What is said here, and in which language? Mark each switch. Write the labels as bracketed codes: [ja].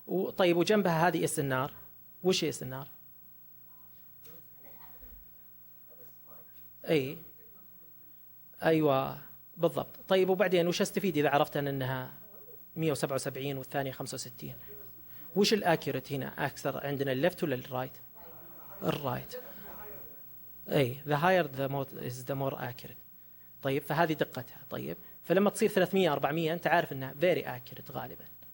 [ar] طيب وجنبها هذه اس النار، وش اس النار؟ اي ايوه بالضبط. طيب وبعدين وش استفيد اذا عرفت انها 177 والثانيه 65؟ وش الاكيوريت هنا اكثر عندنا، الليفت ولا الرايت؟ الرايت. [en] اي the higher the more is the more accurate. [ar] طيب فهذه دقتها. طيب فلما تصير 300 400 انت عارف انها [en] very accurate [ar] غالبا.